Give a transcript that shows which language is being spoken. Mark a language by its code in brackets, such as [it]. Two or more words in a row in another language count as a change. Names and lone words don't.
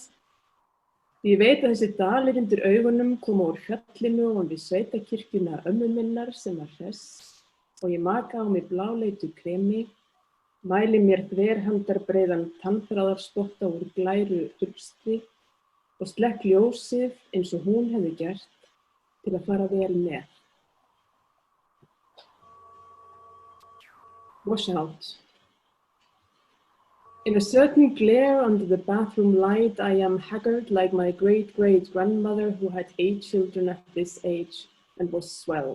[is] Ég veit að þessi dalir undir augunum koma úr fjallinu og við sveitakirkjuna ömmu minnar sem var hress, og ég maka á mig bláleitu kremi, mæli mér þverhandarbreiðan tannbráðarspotta úr glæru hulstri og slekk ljósið eins og hún hefði gert til að fara vel með. [en] Wash out. In a certain glare under the bathroom light, I am haggard like my great-great-grandmother who had 8 children at this age and was swell.